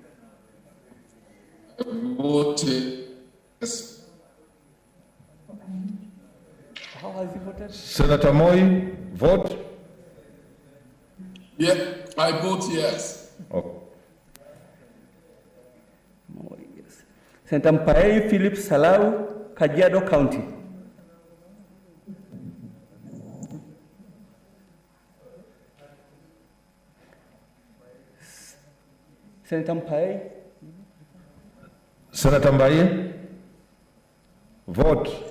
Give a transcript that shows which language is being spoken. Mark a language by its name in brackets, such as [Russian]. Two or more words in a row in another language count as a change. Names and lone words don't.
[English] Vote yes. How has he voted? Senator Moi, vote. Yeah, I vote yes. Okay. Moi, yes. Senator Mpaei Philip Salau, Kajiado County. Senator Mpaei. Senator Mbaye, vote.